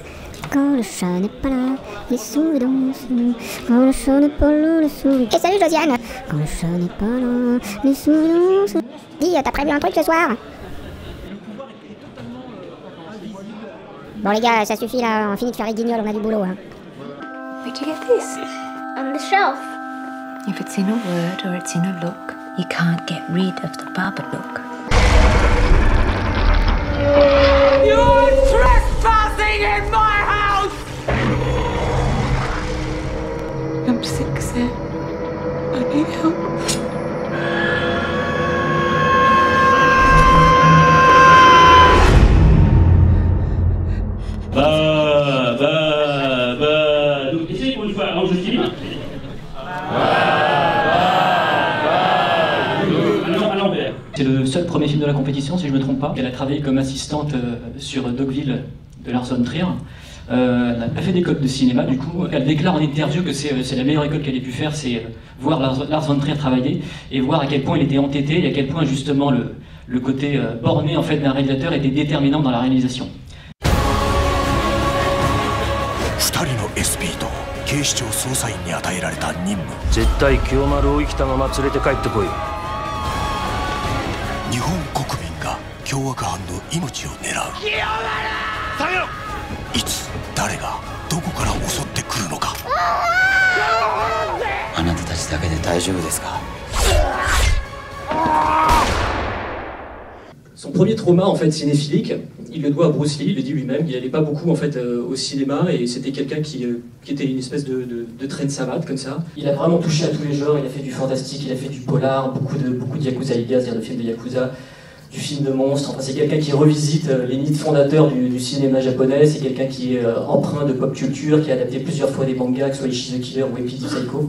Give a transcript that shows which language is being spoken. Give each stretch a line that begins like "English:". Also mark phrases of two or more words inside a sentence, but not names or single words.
French: Quand le chat n'est pas là, les souris dansent. Quand le chat n'est pas là, les souris... Et salut Josiane. Quand le chat n'est pas là, les souris dansent. Dis, t'as prévu un truc ce soir? Bon les gars, ça suffit là, on finit de faire les guignols, on a du boulot. Hein.
English: Where'd you get this? On the shelf. If it's in a word or it's in a look, you can't get rid of the Baba look. You're trespassing in my house! I'm sick, sir. I need help.
French: Donc essayez pour une fois, alors je filme. À l'envers. C'est le seul premier film de la compétition, si je ne me trompe pas. Elle a travaillé comme assistante sur Dogville de Lars von Trier. Elle a fait des écoles de cinéma, du coup, elle déclare en interview que c'est la meilleure école qu'elle ait pu faire, c'est voir Lars von Trier travailler et voir à quel point il était entêté et à quel point justement le côté borné en fait d'un réalisateur était déterminant dans la réalisation.
Japanese: 2 人の SP と警視庁捜査員に与えられた任務。絶対清丸を生きたまま連れて帰ってこい。日本国民が凶悪犯の命を狙う。清丸！下げろ！いつ誰がどこから襲ってくるのか。あなたたちだけで大丈夫ですか。
French: Son premier trauma en fait cinéphilique, il le doit à Bruce Lee, il le dit lui-même, il n'allait pas beaucoup en fait au cinéma et c'était quelqu'un qui était une espèce de traîne savate comme ça. Il a vraiment touché à tous les genres, il a fait du fantastique, il a fait du polar, beaucoup de Yakuza Iga, c'est-à-dire de films de Yakuza, du film de monstres, enfin c'est quelqu'un qui revisite les mythes fondateurs du cinéma japonais, c'est quelqu'un qui est empreint de pop culture, qui a adapté plusieurs fois des mangas, que ce soit Ichi the Killer ou Epi the Psycho.